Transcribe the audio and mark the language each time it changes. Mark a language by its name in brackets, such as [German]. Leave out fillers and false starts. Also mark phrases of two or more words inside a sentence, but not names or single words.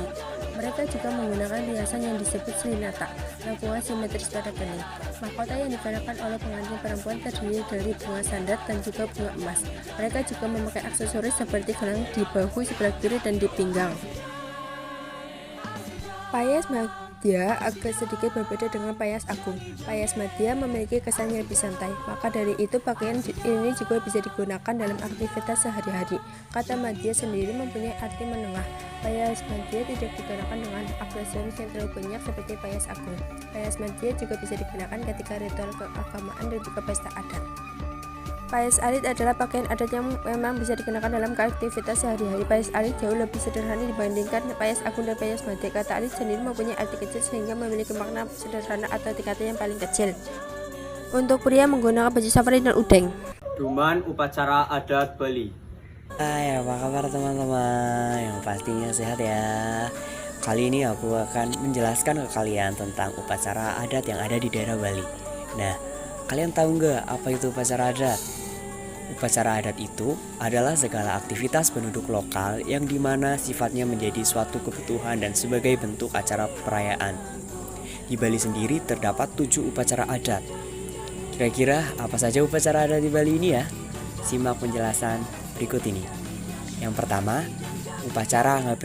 [Indonesian] Mereka juga menggunakan riasan yang disebut srinata, lengkungan simetris pada kening. Mahkota yang dikenakan oleh pengantin perempuan terdiri dari bunga sandat dan juga bunga emas. Mereka juga memakai aksesoris seperti gelang di bahu sebelah kiri dan di pinggang. Payas Madya agak sedikit berbeda dengan payas agung. Payas Madya memiliki kesan yang lebih santai, maka dari itu pakaian ini juga bisa digunakan dalam aktivitas sehari-hari. Kata Madya sendiri mempunyai arti menengah. Payas Madya tidak digunakan dengan aksesoris yang terlalu banyak seperti payas agung. Payas Madya juga bisa digunakan ketika ritual keagamaan dan juga pesta adat. Payas alit adalah pakaian adat yang memang bisa dikenakan dalam aktivitas sehari-hari. Payas alit jauh lebih sederhana dibandingkan payas agung dan payas madya. Kata alit sendiri mempunyai arti kecil sehingga memiliki makna sederhana atau tingkatan yang paling kecil. Untuk pria menggunakan baju safari dan udeng. Duman upacara adat Bali. Hai, apa kabar teman-teman? Yang pastinya sehat ya. Kali ini aku akan menjelaskan ke kalian tentang upacara adat yang ada di daerah Bali. Nah, kalian tahu nggak apa itu upacara adat? Upacara adat itu adalah segala aktivitas penduduk lokal yang dimana sifatnya menjadi suatu kebutuhan dan sebagai bentuk acara perayaan. Di Bali sendiri terdapat 7 upacara adat. Kira-kira apa saja upacara adat di Bali ini ya? Simak penjelasan berikut ini. Yang pertama, upacara ngaben.